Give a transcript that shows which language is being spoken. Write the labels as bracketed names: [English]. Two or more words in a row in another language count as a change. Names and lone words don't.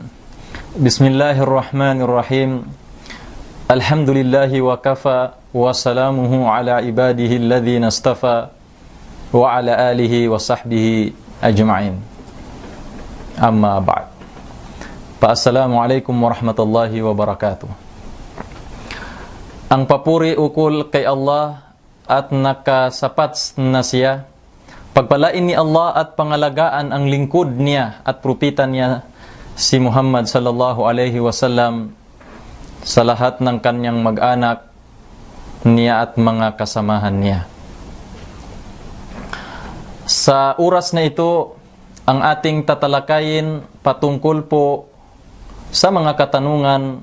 [Arabic] بسم الله الرحمن الرحيم. الحمد لله وكفى وسلامه على عباده الذين اصطفى وعلى آله وصحبه أجمعين. أما بعد. السلام عليكم ورحمة الله وبركاته. [Filipino] Ang papuri ukol kay Allah at nakasapat na siya. Pagpalain ni Allah at pangalagaan ang lingkod niya at propeta niya si Muhammad [Arabic] صلى الله عليه وسلم [Filipino] sa lahat ng kanyang mag-anak niya at mga kasamahan niya. Sa oras na ito, ang ating tatalakayin patungkol po sa mga katanungan.